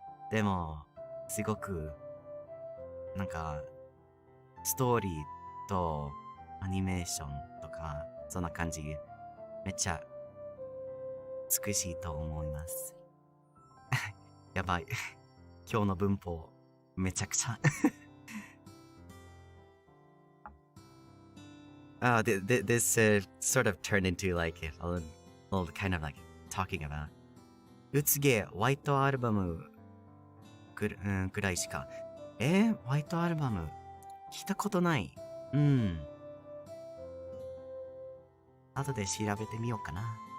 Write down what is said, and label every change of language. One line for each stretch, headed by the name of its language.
Japanese: でも、すごく、なんか、ストーリーとアニメーションとか、そんな感じ、めっちゃ、美しいと思います。やばい。今日の文法、めちゃくちゃ。
English: This sort of turned into like a little kind of like talking about
Japanese: うつげホワイトアルバムぐらいしか。ホワイトアルバム聞いたことない。後で調べてみようかな。